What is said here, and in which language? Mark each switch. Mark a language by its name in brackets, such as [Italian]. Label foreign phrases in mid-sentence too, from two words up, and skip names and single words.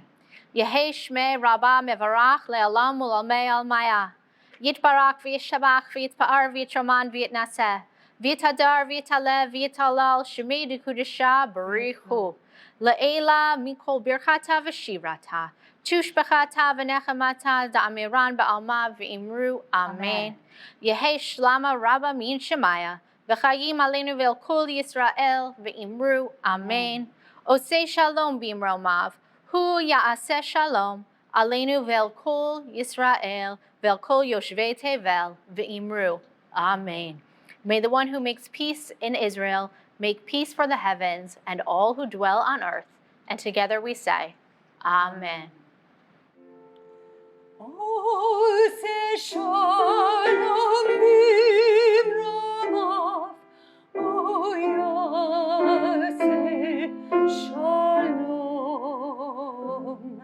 [Aramaic] יהא שמה רבא מברך לעלם ולעלמי עלמיא יתברך וישתבח ויתפאר ויתרומם ויתנשא ויתהדר ויתעלה ויתהלל שמה דקודשא בריך הוא לעלא מכל ברכתא ושירתא תשבחתא ונחמתא דאמירן בעלמא ואמרו אמן. יהא שלמא רבא מן שמיא וחיים עלינו ועל כל ישראל ואמרו אמן. [Hebrew] עושה שלום במרומיו הוא יעשה שלום עלינו ועל כל ישראל ועל כל יושבי תבל ואמרו, Amen. [English] May the one who makes peace in Israel make peace for the heavens and all who dwell on earth. And together we say, Amen. [Hebrew] עושה שלום במרומיו הוא יעשה שלום.